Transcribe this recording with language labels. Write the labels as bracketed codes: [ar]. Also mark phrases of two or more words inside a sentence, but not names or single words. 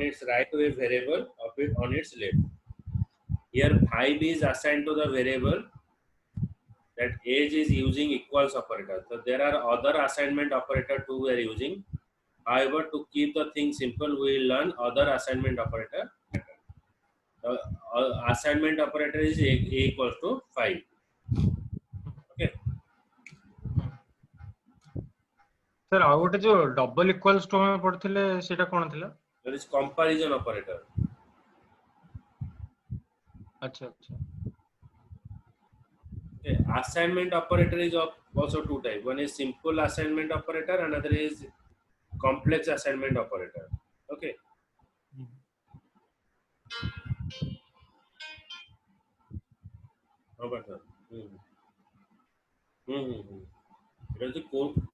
[en] its right to a variable of it on its left here 5 is assigned to the variable that age is using equals operator so there are other assignment operator too we are using however to keep the thing simple we will learn other assignment operator the assignment operator is a equals to 5 okay [or] ସାର୍ ଆଉ ଗୋଟେ ଯୋଉ [en] double equals to [or] ଆମେ ପଢିଥିଲେ ସେଇଟା କଣ ଥିଲା [en] that is comparison operator [or] ଆଚ୍ଛା ଆଚ୍ଛା [en] okay. Assignment operator is also two types one is simple assignment operator another is complex assignment operator okay how about that it is the core